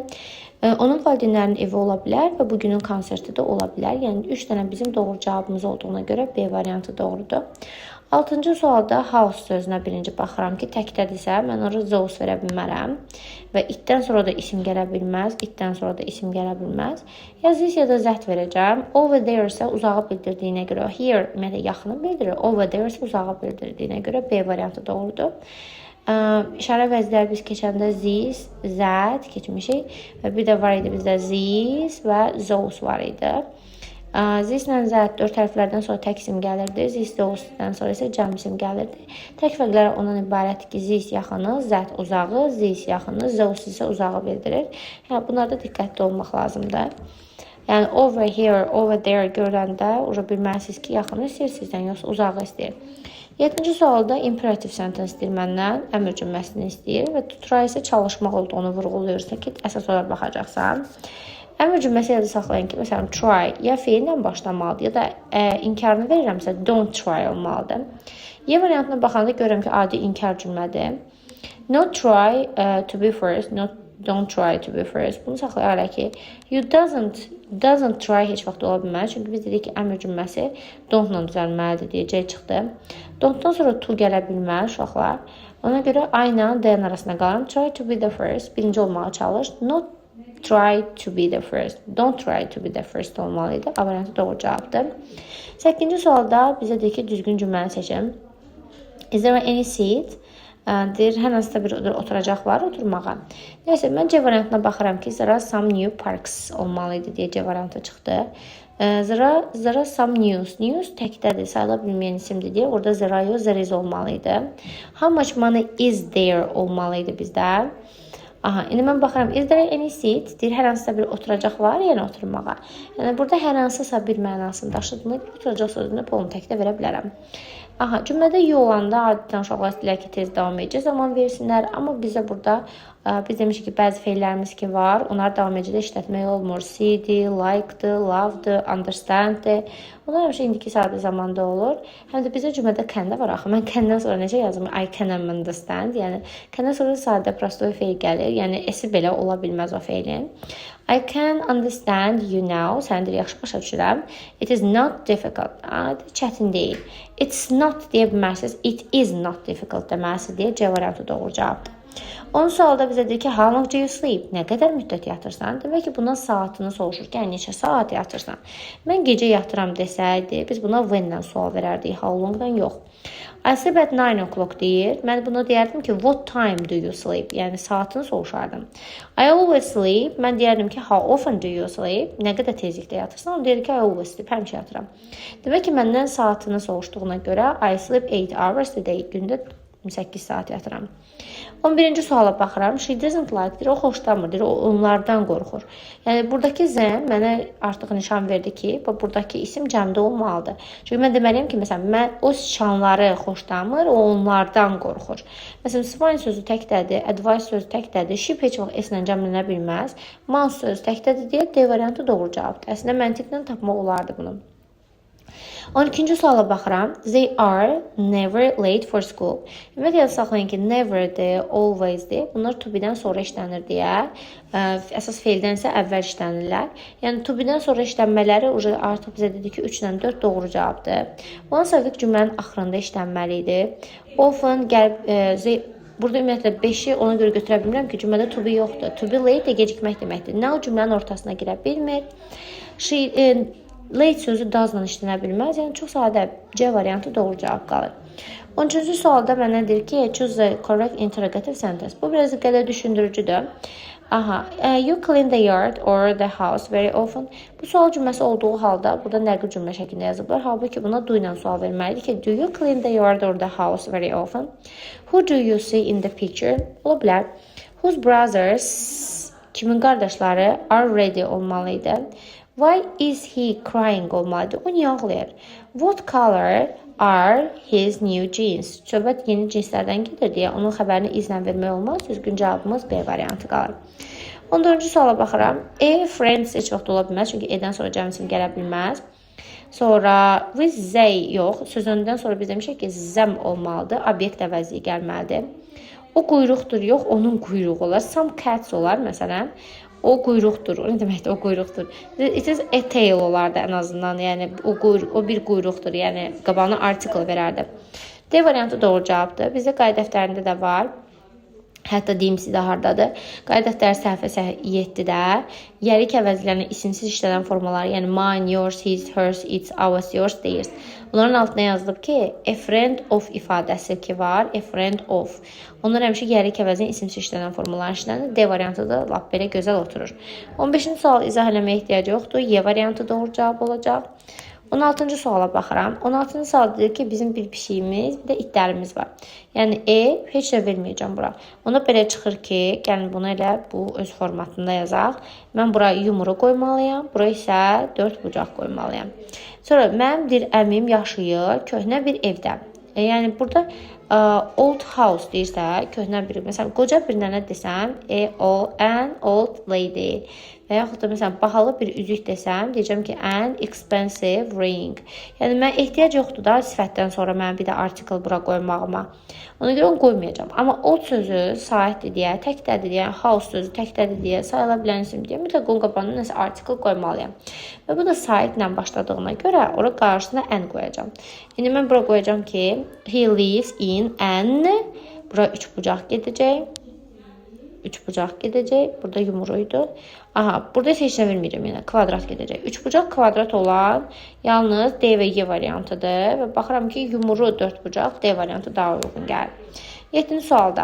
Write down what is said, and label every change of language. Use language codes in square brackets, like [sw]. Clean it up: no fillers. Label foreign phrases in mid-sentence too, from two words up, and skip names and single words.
[az] Onun valideynlərinin evi ola bilər və bugünün konserti də ola bilər. Yəni 3 dənə bizim doğru cavabımız olduğuna görə B variantı doğrudur. 6-cı sualda house sözünə birinci baxıram ki, təkdədirsə mən orada those verə bilmərəm və itdən sonra da isim gələ bilməz, itdən sonra da isim gələ bilməz. Ya this ya da that verəcəm. [en] Over there [az] isə uzağı bildirdiyinə görə, here ümumiyyətlə yaxını bildirir, [en] over there [az] isə uzağı bildirdiyinə görə B variantı doğrudur. İşarə vəzləri biz keçəndə [en] this, that [az] keçmişik və bir də var idi bizdə this və those var idi. This ilə that 4 hərflərdən sonra tək isim gəlirdi. [en] This, those'dən [az] sonra isə cəm isim gəlirdi. Tək fərqləri ondan ibarətdir ki, this yaxını, that uzağı, this yaxını, those isə uzağı bildirir. Yəni bunlarda diqqətli olmaq lazımdır. Yəni [en] over here, over there [az] görəndə bilməlisiniz ki, yaxını istəyir sizdən, yoxsa uzağı istəyir. 7-ci sualda [en] imperative sentence [az] istəyir məndən, əmr cümləsini istəyir və [en] to try [az] isə çalışmaq olduğunu vurğulayırsa ki, əsas olaraq baxacaqsan. Əmr cümləsi yada saxlayın ki, məsələn, try ya feillə başlamalıdır, ya da inkarını verirəmsə, [en] don't try olmalıdır. [az] Y variantına baxanda görürəm ki, adi inkar cümlədir. [en] Not try to be first, don't try to be first. [az] Bunu saxlayaraq ki, [en] you doesn't try [az] heç vaxt ola bilməz. Çünki biz dedik ki, əmr cümləsi don't-la düzəlməlidir deyəcək çıxdı. Don't-dan sonra to gələ bilməz uşaqlar. Ona görə I ilə D-nin arasında qalıram. [en] Try to be the first. [az] Birinci olmağa çalış. [en] Not try to be the first. Don't try to be the first olmalıydı. [az] A variantı doğru cavabdır. 8-ci sualda bizə deyir ki, düzgün cümləni seçin. [en] Is there any seat? [az] Deyir, hər hansısa bir oturacaq var oturmağa. Neyse, mən C variantına baxıram ki, [en] there are some new parks [az] olmalıydı deyə C variantı çıxdı. [en] There are some news. News [az] təkdədir, sayıla bilməyən isimdir deyə orada [en] there are yox, there is olmalıydı. How much money is there [az] olmalıydı bizdə. Aha, indi mən baxıram, [en] is there any seat? [az] Deyir, hər hansısa bir oturacaq var, yəni oturmağa. Yəni burada hər hansısa bir mənasını daşıdığını, oturacaq sözünü polunu təkdə verə bilərəm. Aha, cümlədə yo olanda adidən uşaqlar istəyirlər ki, tez davam edəcək zaman versinlər. Amma bizə burada biz demişik ki, bəzi feillərimiz ki var, onlar davam edəcəkdə işlətmək olmur. See-di, like-dı, love-dı, understand-di. Onlar həmişə indiki sadə zamanda olur. Həm də bizə cümlədə can də var axı. Mən can-dən sonra necə yazım? [en] I can understand. [az] Yəni can-dən sonra sadə prostoy feil gəlir. Yəni esi belə ola bilməz o feilin. [en] I can understand you now. [az] Səni yaxşı başa düşürəm. [en] It is not difficult. [az] Çətin deyil. [en] It's not [az] deyə bilmərsiniz. [en] It is not difficult [az] deməlisiniz deyə C variantı doğru cavabdır. 10 sualda bizə deyir ki, [en] how long do you sleep? [az] Nə qədər müddət yatırsan? Demək ki, buna saatını soruşur ki, neçə saat yatırsan? Mən gecə yatıram desəydi, biz buna when-dən sual verərdik, [en] how long- [az] dan yox. [en] I sleep at 9 o'clock [az] deyir. Mən buna deyərdim ki, [en] what time do you sleep? [az] Yəni saatını soruşardım. [en] I always sleep. [az] Mən deyərdim ki, [en] how often do you sleep? [az] Nə qədər tezlikdə yatırsan? O deyir ki, [en] I always sleep. [az] Həmişə yatıram. Demək ki, məndən saatını soruşduğuna görə [en] I sleep 8 hours a day. [az] Gündə 8 saat yatıram. 11-ci suala baxıram. [en] She doesn't like [az] deyir, o xoşlamır, deyir, o onlardan qorxur. Yəni buradakı zəm mənə artıq nişan verdi ki, buradakı isim cəmdə olmalıdır. Çünki mən deməliyəm ki, məsələn, mən o siçanları xoşlamır, o onlardan qorxur. Məsələn, spine sözü təkdədir, advice sözü təkdədir, ship heç vaxt s-lə cəmlənə bilməz. Mouse sözü təkdədir deyə D variantı doğru cavabdır. Əslində məntiqlə tapmaq olardı bunu. 12-ci suala baxıram. [en] They are never late for school. [az] Ümumiyyətlə yadda saxlayın ki, neverdir, alwaysdir. Bunlar [en] to be- [az] dən sonra işlənir deyə. Əsas feildən isə əvvəl işlənirlər. Yəni [en] to be- [az] dən sonra işlənmələri artıq bizə dedi ki, 3-dən 4 doğru cavabdır. Ondan sonraki cümlənin axırında işlənməli idi. Often gəlib burada ümumiyyətlə 5-i ona görə götürə bilmirəm ki, cümlədə [en] to be [az] yoxdur. [en] To be late [az] də gecikmək deməkdir. Now cümlənin ortasına girə bilmir. Late sözü doesn't işlənə bilməz. Yəni çox sadə C variantı doğru cavab qalır. 13-cü sualda mənə deyir ki, [en] choose the correct interrogative sentence. [az] Bu biraz qədər düşündürücüdür. [en] You clean the yard or the house very often. [az] Bu sual cümləsi olduğu halda burada nəqli cümlə şəklində yazıblar. Halbuki buna do ilə sual verməlidir ki, [en] do you clean the yard or the house very often? Who do you see in the picture? [az] Ola bilər. [en] Whose brothers, [az] kimin qardaşları [en] are ready [az] olmalıydı? [en] Why is he crying olmalıdır? [az] O niyə ağlayır? [en] What color are his new jeans? [az] Söhbət yeni cinslərdən gedir deyə onun xəbərini izlə vermək olmaz. Düzgün cavabımız B variantı qalır. 14-cü suala baxıram. Friends heç vaxt ola bilməz. Çünki E-dən sonra cəm isim gələ bilməz. Sonra [en] with they [az] yox. Sözündən sonra biz demişik ki, zəm olmalıdır. Obyekt əvəzliyi gəlməlidir. O quyruqdur yox, onun quyruğu olar. [en] Some cats [az] olar məsələn. O quyruqdur. O nə deməkdir? O quyruqdur. [en] It is a tail [az] olardı ən azından. Yəni o bir quyruqdur. Yəni qabağına article verərdi. D variantı doğru cavabdır. Bizdə qayda dəftərində də var. Hətta deyimsi də hardadır. Qayda dəftəri səhifə 7-də yerik əvəzlərini isimsiz işlənən formalar, yəni [en] mine, yours, his, hers, its, ours, yours, theirs. [az] Bunların altına yazılıb ki, [en] a friend of [az] ifadəsi ki var, [en] a friend of. [az] Onlar həmişə yerik əvəzinin isimsiz işlənən formalar işlənir. D variantı da lap belə gözəl oturur. 15-ci sual izah eləməyə ehtiyac yoxdur. Y variantı doğru cavab olacaq. 16-cı suala baxıram. 16-cı sual deyir ki, bizim bir pişiyimiz, bir də itlərimiz var. Yəni heç də verməyəcəm bura. Ona belə çıxır ki, gəlin bunu elə bu öz formatında yazaq. Mən bura yumru qoymalıyam, bura isə 4 bucaq qoymalıyam. Sonra mənim bir əmim yaşayır köhnə bir evdə. Yəni burada [en] old house [az] deyirsə, köhnə bir, məsələn, qoca bir nənə desəm, [en] an old lady. [az] Və yaxud da məsələn, bahalı bir üzük desəm, deyəcəm ki, [en] an expensive ring. [az] Yəni, mən ehtiyac yoxdur da sifətdən sonra mən bir də article bura qoymağıma. Ona görə onu qoymayacağım. Amma old sözü saitdir deyə, təkdədir deyə, house sözü təkdədir deyə, sayıla bilən isim deyə, mütləq onun qabağına nəsə article qoymalıyam. Və bu da saitlə başladığına görə ora qarşısına an qoyacağım. İndi mən bura qoyacağım ki, [en] he lives in an, [az] bura 3 bucaq gedəcək. 3 bucaq gedəcək. Burada yumruydu. Burada isə heç nə verməyəcəm. Yəni kvadrat gedəcək. 3 bucaq kvadrat olan yalnız D və Y variantıdır. Və baxıram ki, yumru 4 bucaq D variantı daha uyğun gəlir. 7-ci sualda.